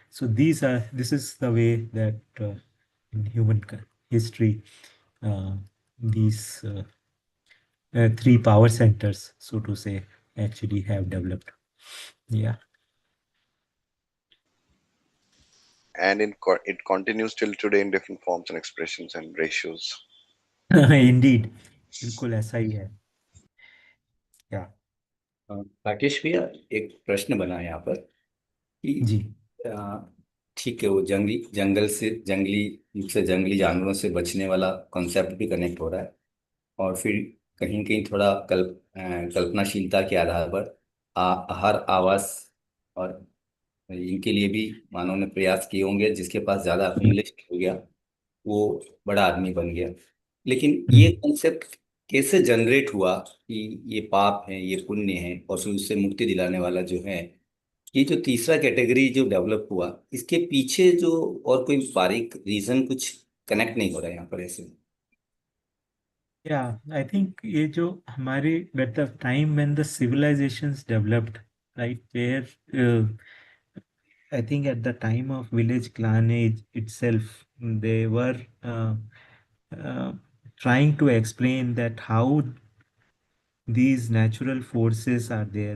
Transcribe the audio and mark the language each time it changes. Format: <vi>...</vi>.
<en>So this is the way that in human history, uh, these three power centers, so to say, actually have developed. Yeah. And it continues till today in different forms and expressions and ratios.</en> <hi>Indeed, बिल्कुल ऐसा ही है.</hi> <en>Yeah.</en> <hi>Rakesh भैया, एक प्रश्न बना है यहाँ पर कि जी. अ, ठीक है, वो जंगली से जंगली जानवरों से बचने वाला कॉन्सेप्ट भी कनेक्ट हो रहा है, और फिर कहीं कहीं थोड़ा कल्पनाशीलता के आधार पर आहार, आवास और इनके लिए भी मानव ने प्रयास किए होंगे। जिसके पास ज्यादा अक्यूमुलेशन हो गया वो बड़ा आदमी बन गया। लेकिन ये कॉन्सेप्ट कैसे जनरेट हुआ कि ये पाप है, ये पुण्य है, और फिर उससे मुक्ति दिलाने वाला जो है, ये जो तीसरा कैटेगरी जो डेवलप हुआ, इसके पीछे जो और कोई बारीक रीजन कुछ कनेक्ट नहीं हो रहा है यहाँ पर ऐसे।</hi> <en>Yeah, I think</en> <hi>ये जो हमारे</hi> <en>at the time when the civilizations developed, right, where I think at the time of village clan age itself, they were uh, trying to explain that how these natural forces are there.</en>